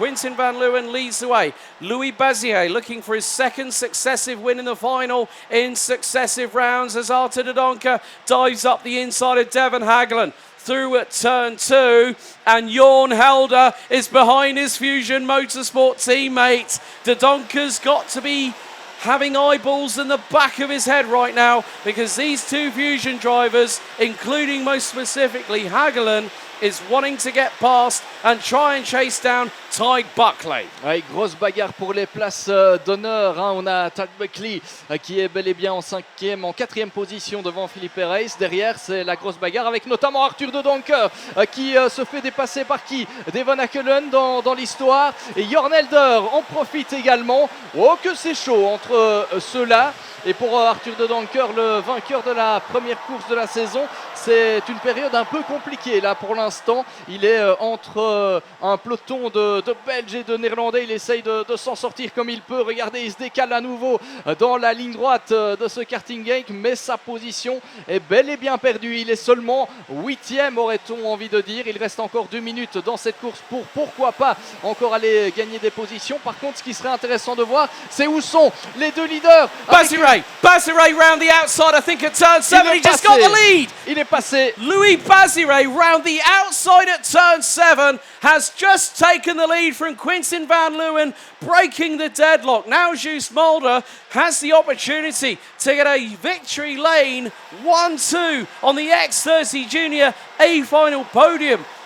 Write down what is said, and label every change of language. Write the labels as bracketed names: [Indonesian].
[English] Quintin van Leeuwen leads the way. Louis Bazier looking for his second successive win in the final in successive rounds as Arthur de Donker dives up the inside of Devon Hagelin through at turn 2, and Jorn Helder is behind his Fusion Motorsport teammate. De Donker's got to be having eyeballs in the back of his head right now, because these two Fusion drivers, including most specifically Hagelin, is wanting to get past and try and chase down Ty Buckley. [French] Ouais, grosse bagarre pour les places d'honneur. Hein. On a Ty Buckley qui est bel et bien en quatrième position devant Felipe Reyes. Derrière, c'est la grosse bagarre avec notamment Arthur de Donker qui se fait dépasser par qui? Devon Hagelin dans l'histoire. Et Jorn Helder en profite également. Oh, que c'est chaud entre ceux-là. Et pour Arthur de Donker, le vainqueur de la première course de la saison, c'est une période un peu compliquée là pour l'instant. Il est entre un peloton de Belges et de Néerlandais. Il essaye de s'en sortir comme il peut. Regardez, il se décale à nouveau dans la ligne droite de ce karting Genk, mais sa position est bel et bien perdue. Il est seulement 8e, aurait-on envie de dire. Il reste encore 2 minutes dans cette course pour pourquoi pas encore aller gagner des positions. Par contre, ce qui serait intéressant de voir, c'est où sont les deux leaders. [English] Baziret round the outside, I think at turn 7, he just got the lead. [French] Il est passé. [English] Louis Baziret round the outside at turn 7 has just taken the lead from Quintin van Leeuwen, breaking the deadlock. Now Guus Mulder has the opportunity to get a victory lane 1-2 on the X30 Junior A final podium.